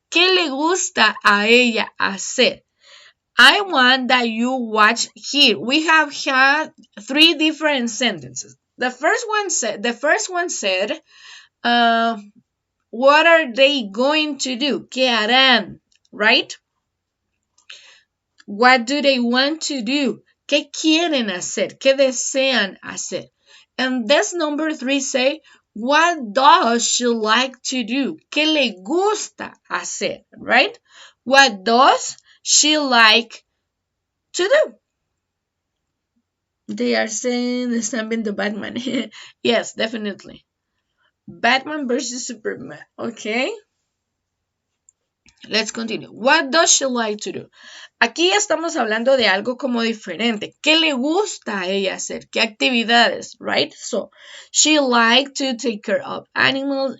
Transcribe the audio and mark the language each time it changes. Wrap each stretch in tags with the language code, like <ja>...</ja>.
<es>¿Qué le gusta a ella hacer?</es> <en>I want that you watch here. We have had 3 different sentences. The first one said, what are they going to do?</en> <es>¿Qué harán?</es> <en>Right? What do they want to do?</en> <es>¿Qué quieren hacer? ¿Qué desean hacer?</es> <en>And this number 3 say, what does she like to do?</en> <es>¿Qué le gusta hacer?</es> <en>Right? What does she like to do? They are saying</en> <es>están viendo</es> <en>Batman. Yes, definitely. Batman versus Superman. Okay. Let's continue. What does she like to do?</en> <es>Aquí estamos hablando de algo como diferente. ¿Qué le gusta a ella hacer? ¿Qué actividades?</es> <en>Right? So, she likes to take care of animals.</en>